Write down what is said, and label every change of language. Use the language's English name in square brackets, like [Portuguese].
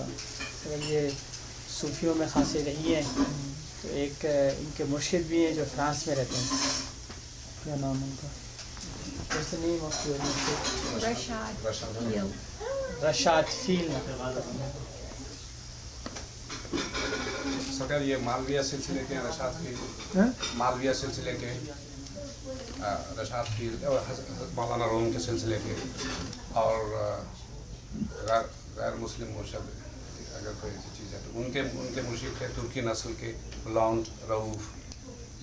[Hindi] सरकार ये सूफियों में खासी रही है। तो एक इनके मुर्शिद भी हैं जो फ्रांस में रहते हैं। क्या नाम है उनका? [English] What's the name of your murshid? Rashad Feel. [Hindi] Rashad feel. सरकार ये मालविया सिलसिले के रशाद फील, मालविया सिलसिले के रशाद फील और मौलाना रूम के सिलसिले के और गैर मुस्लिम मुर्शिद अगर कोई ऐसी चीज़ है तो उनके मुर्शिद थे तुर्की नस्ल के लॉन्ड रऊफ।